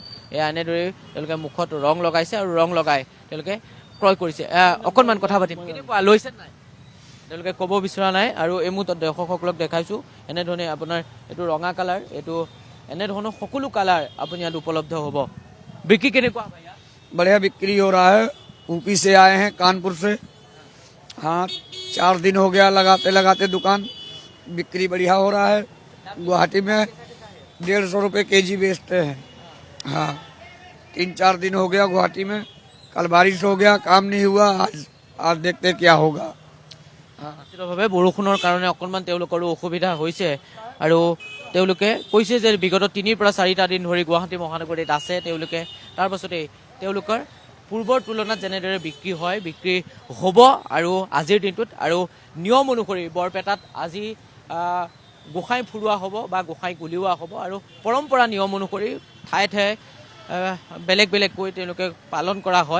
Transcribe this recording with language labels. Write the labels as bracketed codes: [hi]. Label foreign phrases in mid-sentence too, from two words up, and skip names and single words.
[as] এয়া এনেদৰে তেওঁলোকে মুখত ৰং লগাইছে আৰু ৰং লগাই তেওঁলোকে ক্ৰয় কৰিছে। অকণমান কথা পাতিম। কেনেকুৱা লৈছে নাই তেওঁলোকে ক'ব বিচৰা নাই। আৰু এই মুহূৰ্তত দৰ্শকসকলক দেখাইছোঁ এনেধৰণে আপোনাৰ এইটো ৰঙা কালাৰ, এইটো এনেধৰণৰ সকলো কালাৰ আপুনি ইয়াত উপলব্ধ হ'ব। বিক্ৰী কেনেকুৱা? [hi] बढ़िया बिक्री हो रहा है। यूपी से आए हैं, कानपुर से। हाँ, 4 दिन हो गया लगाते दुकान। बिक्री बढ़िया हो रहा है। गुवाहाटी में 150 रुपये kg बेचते हैं। हाँ, 3-4 दिन हो गया गुवाहाटी में। कल बारिश हो गया, काम नहीं हुआ। आज देखते क्या होगा। [as] নিশ্চিতভাৱে বৰষুণৰ কাৰণে অকণমান তেওঁলোকৰো অসুবিধা হৈছে আৰু তেওঁলোকে কৈছে যে বিগত 3 পৰা 4টা দিন ধৰি গুৱাহাটী মহানগৰীত আছে তেওঁলোকে। তাৰ পাছতেই তেওঁলোকৰ পূৰ্বৰ তুলনাত যেনেদৰে বিক্ৰী হয় বিক্ৰী হ'ব আৰু আজিৰ দিনটোত আৰু নিয়ম অনুসৰি বৰপেটাত আজি গোসাঁই ফুৰোৱা হ'ব বা গোসাঁই উলিওৱা হ'ব আৰু পৰম্পৰা নিয়ম অনুসৰি ঠায়ে ঠায়ে বেলেগকৈ তেওঁলোকে পালন কৰা হয়।